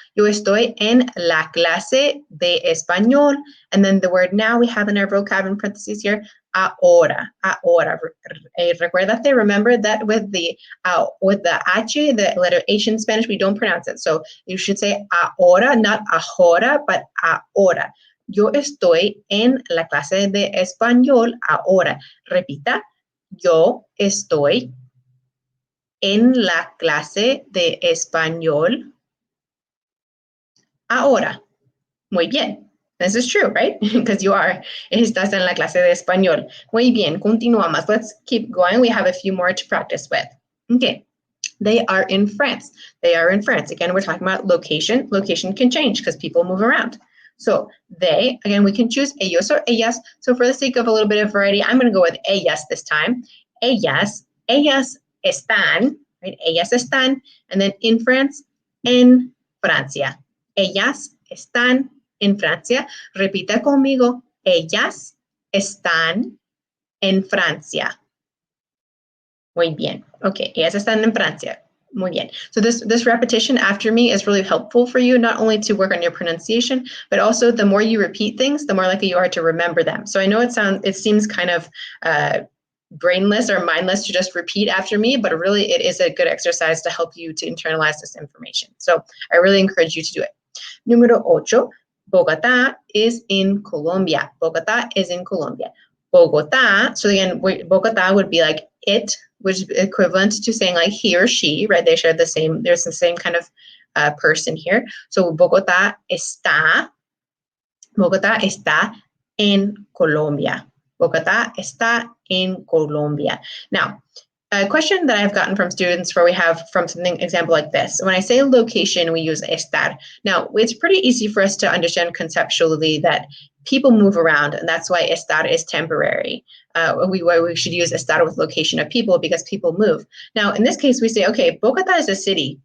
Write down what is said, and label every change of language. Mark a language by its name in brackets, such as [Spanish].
[Spanish] Yo estoy en la clase de español. [English] And then the word now we have in our vocab in parentheses here, ahora. Recuérdate, remember that with the H, the letter H in Spanish, we don't pronounce it. So you should say ahora, not ahora, but ahora. [Spanish] Yo estoy en la clase de español ahora. Repita, yo estoy en la clase de español ahora. Muy bien. [English] This is true, right? Because you are. [Spanish] Estás en la clase de español. Muy bien. Continuamos. [English] Let's keep going. We have a few more to practice with. Okay. They are in France. They are in France. Again, we're talking about location. Location can change because people move around. So they, again, we can choose ellos or ellas. So for the sake of a little bit of variety, I'm going to go with ellas this time. [Spanish] Ellas están, right? Ellas están, and then in France, en Francia. Ellas están en Francia. Repita conmigo. Ellas están en Francia. Muy bien. Okay, ellas están en Francia. Muy bien. [English] So this repetition after me is really helpful for you, not only to work on your pronunciation, but also the more you repeat things, the more likely you are to remember them. So I know it seems kind of brainless or mindless to just repeat after me, but really it is a good exercise to help you to internalize this information. So I really encourage you to do it. Número 8, Bogotá is in Colombia. Bogotá is in Colombia. Bogota. So again, Bogota would be like it, which is equivalent to saying like he or she, right? They share the same, there's the same kind of person here. [Spanish] So Bogota está en Colombia. Bogotá está en Colombia. [English] Now, a question that I've gotten from students where we have from something example like this. When I say location, we use estar. Now, it's pretty easy for us to understand conceptually that people move around, and that's why estar is temporary. We should use estar with location of people because people move. Now, in this case, we say, okay, Bogotá is a city.